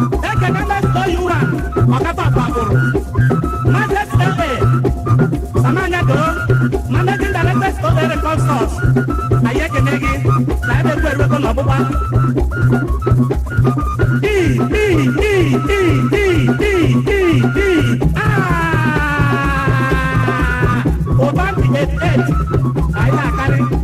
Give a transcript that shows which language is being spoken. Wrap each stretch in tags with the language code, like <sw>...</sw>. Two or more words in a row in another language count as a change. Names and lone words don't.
<ig>Ekene Mmeso Yuran, Ọkafọ Agbagoro. Maazị S M A, Samanya Doro,</ig> <en>Managing Director,</en> <ig>Strawberry Consults. Anyị ekene gị, na ebe ekwe eruwego n'ọgbụgba. E, E, E, E, E, E, E, E. Ah! Ụba dị eighty-eight. Anyị na-akarị.</ig>